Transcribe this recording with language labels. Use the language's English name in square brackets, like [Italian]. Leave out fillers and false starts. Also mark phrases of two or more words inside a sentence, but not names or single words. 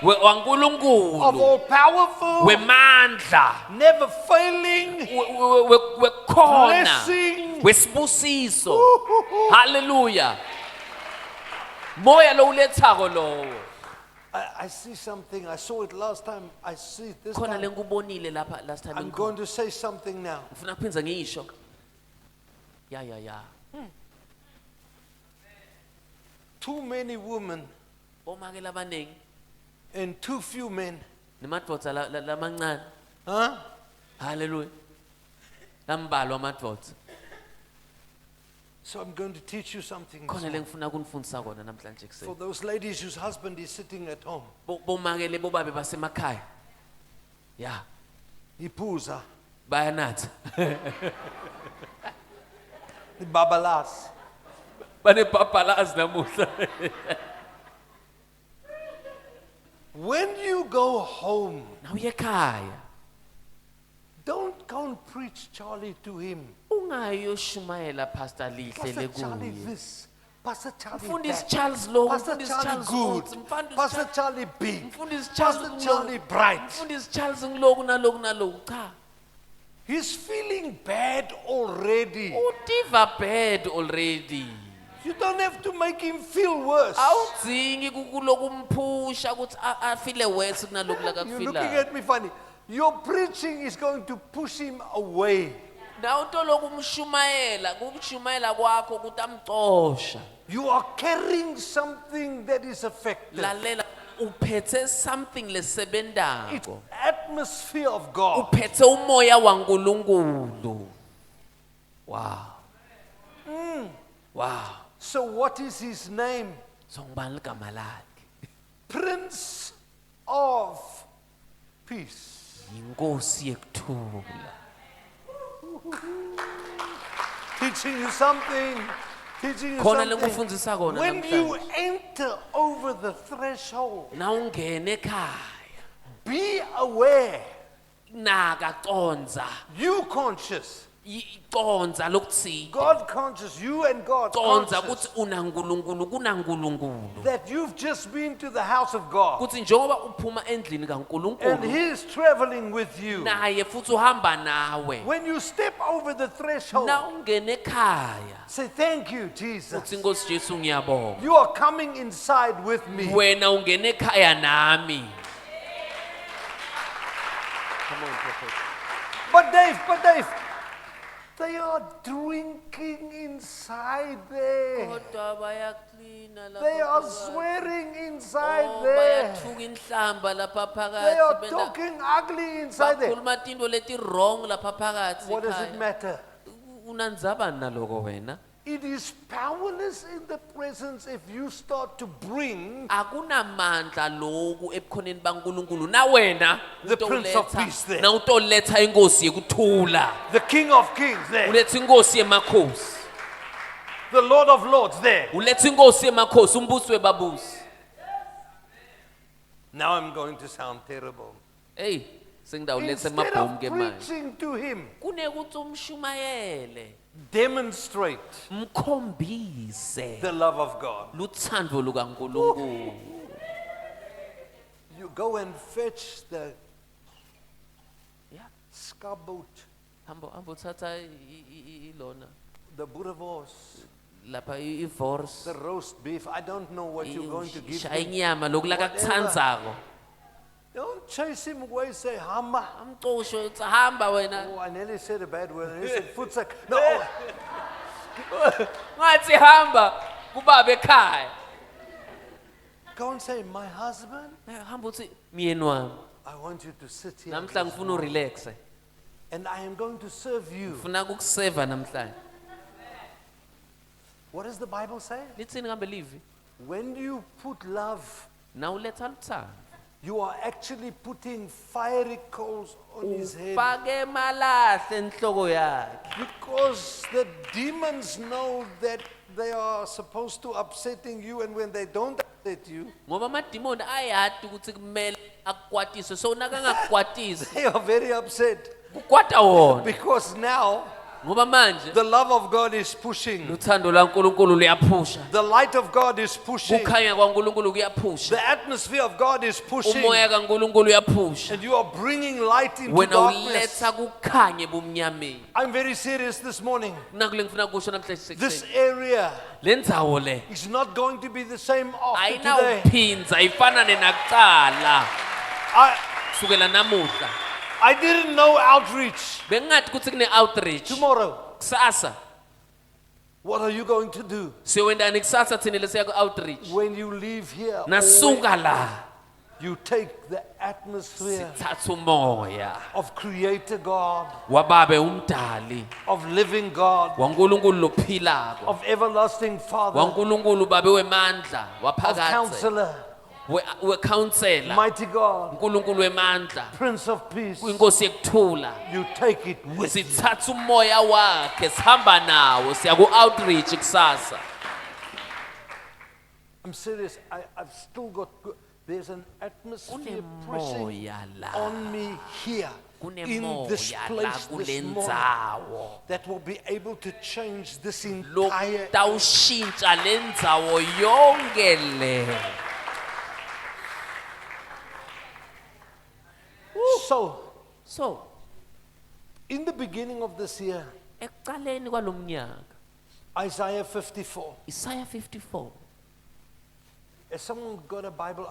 [Swati] wankulunkulu, [English] all powerful, [Swati] wemandla, [English] never failing, [Swati] wekhona, [English] blessing. [Swati] wesibusiso. Hallelujah. Moya lo ulethako lowo. [English] I see something. I saw it last time. I see it this [Swati] Khona [English] time. [Swati] lengubonile lapha [English] last time. I'm going to say something now. [Swati] Ngifuna kuphinza ngisho. Ya. [English] Too many women [Swati] Omake labaningi [English] and too few men. [Swati] nemadvodza lamancane. Huh? Hallelujah. Lambalwa amadvodza. [English] So I'm going to teach you something. [Swati] Khona lengifuna kunifundisa kona namhlanje [English] For [Swati] kuseni. [English] those ladies whose husband is sitting at home. [Swati] Bomake lebo babe basemakhaya. Ya, Ipuza. bayanatha. Babalas. Banepapalazi namuhla. [English] When you go home, [Swati] Nawuye ekhaya. [English] don't go and preach Charlie to him. [Swati] Ungayoshumayela Pastor Lihle Pastor Charlie lekuye. [English] this. Pastor Charlie [Swati] Mfundisi [English] that. [Swati] Charles lo, [English] Pastor [Swati] mfundisi [English] Charlie [Swati] Charles [English] good. [Swati] Mfundisi [English] Pastor Charlie big. [Swati] Mfundisi Charles [English] Pastor Charlie bright. [Swati] Mfundisi Charles ngiloku naloku cha. [English] He's feeling bad already. [Swati] Utiva [English] bad already. You don't have to make him feel worse. [Swati] Awudzingi kuloku mphusha ukuthi afile worse kunaloku [English] You're looking [Swati] lakafila. [English] at me funny. Your preaching is going to push him away. [Swati] Na utoloku kumshumayela kwakho ukuthi amcosha. [English] You are carrying something that is effective. [Swati] Lalela uphethe something [English] It's [Swati] lesebendako. [English] atmosphere of God. [Swati] Uphethe umoya waNkulunkulu. [English] Wow. Wow. So what is his name? [Swati] So ngibani igama lakhe? [English] Prince of Peace. [Swati] Inkosi yekuthula. [English] Teaching you something. Teaching you [Swati] Khona [English] something. [Swati] lengufundisa kona [English] When you [Swati] namhlanje. [English] enter over the threshold, [Swati] Na ungena ekhaya. [English] be aware. [Swati] Naka conza. [English] You conscious. [Swati] Conza lokuthi. [English] God conscious. You and God [Swati] Conza [English] conscious. [Swati] ukuthi unaNkulunkulu kunaNkulunkulu. [English] That you've just been to the house of God. [Swati] Kuthi njengoba uphuma endlini [English] And [Swati] kaNkulunkulu [English] He's traveling with you. [Swati] naye futhi uhamba nawe. [English] When you step over the threshold, [Swati] Na ungena ekhaya. [English] say, thank you, Jesus. [Swati] Uthi Nkosi Jesu ngiyabonga. [English] You are coming inside with me. [Swati] Wena ungena ekhaya nami. [English] Come on, prophet. But Dave, they are drinking inside there. [Swati] Kodwa bayaklina lapha. [English] They are [Swati] phakathi. [English] swearing inside Oh, there. [Swati] bayathuka inhlamba lapha [English] They are [Swati] phakathi. [English] talking ugly inside there. [Swati] Bakhuluma tinto leti wrong lapha phakathi. [English] What does it [Swati] ekhaya. [English] matter? [Swati] Unandzabani naloko wena? [English] It is powerless in the presence if you start to bring [Swati] Akunamandla loku ebukhoneni baNkulunkulu na wena [English] The Prince of Peace there. [Swati] na utoletha inkosi yekuthula. [English] the King of Kings there, [Swati] Uletha inkosi yemakhosi. [English] the Lord of Lords there. [Swati] Uletha inkosi yemakhosi umbusi webabusi. [English] Now I'm going to sound terrible. [Swati] Hey, sengidawuletha [English] Instead [Swati] emabhomu [English] of [Swati] ke manje. [English] preaching to him, [Swati] Kunekuthi umshumayele. [English] demonstrate [Swati] Mkhombise [English] the love of God. [Swati] luthando lukaNkulunkulu. [English] You go and fetch the Yeah. scaboot, [Swati] Hambo uthatha ilona [English] the boerewors, [Swati] lapha ivorce. [English] the roast beef. I don't know what you're going to give [Swati] Shaya [English] him. [Swati] inyama loku lakakutsandzako. [English] Don't chase him away, say, [Swati] Hamba. Amcoshe uthi hamba wena. [English] Oh, I nearly said a bad word. I said, footsack. No, [Swati] Ngathi hamba kubabe ekhaya. [English] go and say, my husband, [Swati] Hamba uthi myeni wami. [English] I want you to sit here. [Swati] Namhla ngifuna urelaxe. [English] And I am going to serve you. [Swati] Ngifuna ukukuseva namhlanje. [English] What does the Bible say? [Swati] Lithini kambe livi? [English] When you put love, [Swati] Na uletha luthando. [English] you are actually putting fiery coals on his head. [Swati] Ufake malahle enhloko yakhe. [English] Because the demons know that they are supposed to upsetting you, and when they don't upset you, [Swati] Ngoba amadimoni ayati ukuthi kumele akukwatise. So nakangakukwatisi [English] they are very upset. [Swati] kukwata wona. [English] Because now [Swati] ngoba manje [English] The love of God is pushing. [Swati] uthando laNkulunkulu luyaphusha, [English] The light of God is pushing. [Swati] kukhanya kwaNkulunkulu kuyaphusha, [English] The atmosphere of God is pushing. [Swati] umoya kaNkulunkulu uyaphusha, [English] And you are bringing light into [Swati] wena [English] darkness. [Swati] uletha kukhanye ebumnyameni. [English] I'm very serious this morning. [Swati] Nakule ngifuna kusho namhlanje [English] This [Swati] sekuseni, [English] area [Swati] le ndzawo le [English] is not going to be the same after today. [Swati] ayinawuphinza ifanane nakuqala kusukela namuhla. [English] I didn't know outreach. [Swati] Bengingathi kuthi kune outreach [English] Tomorrow, [Swati] kusasa. [English] what are you going to do [Swati] Siyokwendani kusasa thina lesiya ku outreach? [English] when you leave here? [Swati] Nasuka la [English] You take the atmosphere [Swati] sithatha umoya [English] of Creator God, [Swati] wababe umdali, [English] of living God, [Swati] waNkulunkulu lophilako, [English] of everlasting Father, [Swati] waNkulunkulu babe wemandla, [English] of [Swati] waphakathe, [English] Counselor, [Swati] wecounselor, [English] Mighty God, [Swati] uNkulunkulu wemandla, [English] Prince of Peace. [Swati] kuyinkosi yekuthula. [English] You take it with you. [Swati] Sithatha umoya wakhe sihamba nawo siya ku outreach kusasa. [English] I'm serious. I've still got good. There's an atmosphere pressing [Swati] Kunemoya la, [English] on me here in this [Swati] kunemoya la [English] place [Swati] kule [English] this morning [Swati] ndzawo [English] that will be able to change this entire. [Swati] lokutawushintsha le ndzawo yonke le. [English] So, in the beginning of this year, [Swati] Ekuqaleni kwalomnyaka [English] Isaiah 54. [Swati] Isaiah 54. [English] Has someone got a Bible?